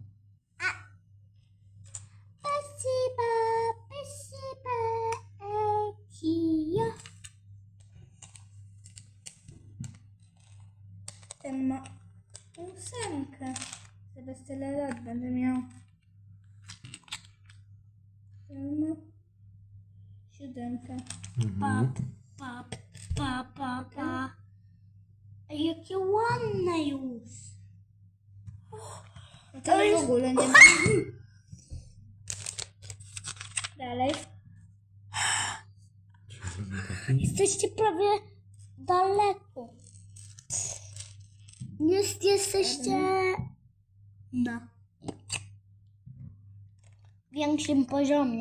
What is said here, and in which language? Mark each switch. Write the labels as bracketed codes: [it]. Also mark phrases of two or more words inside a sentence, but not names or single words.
[ru] Спасибо, спасибо, Экия. [pl] Ten ma 8. Zaraz tyle lat będę miał. Ten ma 7. Pa, pa, pa, pa, pa. Ej, jakie ładne już. No to w ogóle nie ma. Dalej. Czyli zrobię taki. Jesteście prawie daleko. Jesteście na większym poziomie.